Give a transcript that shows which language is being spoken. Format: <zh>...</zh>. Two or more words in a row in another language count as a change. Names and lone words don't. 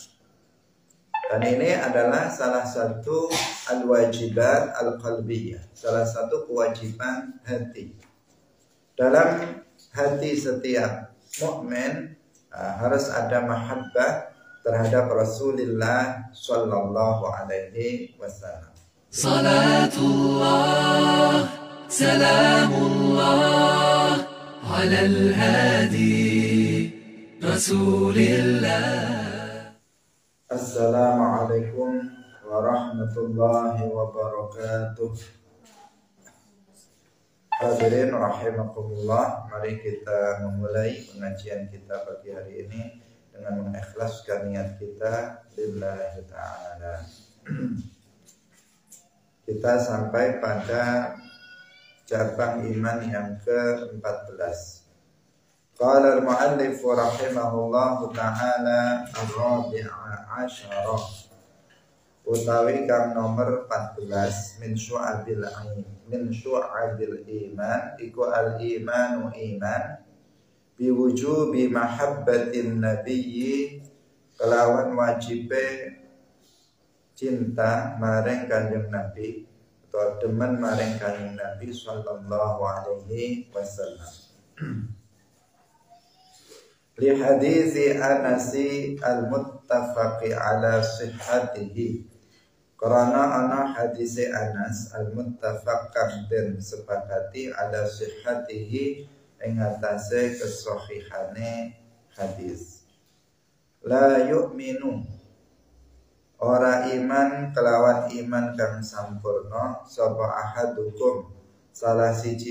<id>Dan ini adalah salah satu</id> <ar>الواجبات القلبية,</ar> <id>salah satu kewajiban hati. Dalam hati setiap mukmin harus ada mahabbah terhadap Rasulullah</id> <ar>صلى الله عليه وسلم. صلاة الله، سلام الله على الهادي رسول الله. السلام عليكم ورحمة الله وبركاته.</ar> <id>Hadirin rahimakumullah, mari kita memulai pengajian kita pagi hari ini dengan mengikhlaskan niat kita</id> <ar>لله تعالى.</ar> <id>Kita sampai pada cabang iman yang ke-14.</id> <ar>قال المؤلف رحمه الله تعالى الرابع عشر,</ar> <jv>utawi kang nomor 14</jv> <ar>من شعب الإيمان، iku الإيمان إيمان بوجوب محبة النبي,</ar> <jv>kelawan wajibe cinta maring kanjeng Nabi</jv> <ar>atau demen maring kanjeng Nabi صلى الله عليه وسلم. لحديث أنس المتفق على صحته,</ar> <jv>karena ana</jv> <ar>حديث أنس المتفق</ar> <jv>kang den sepakati</jv> <ar>على صحته</ar> <jv>ing atase kesahihane hadis.</jv> <ar>لا يؤمن,</ar> <jv>ora iman kelawan iman kang sampurna sapa ahadukum salah siji</jv>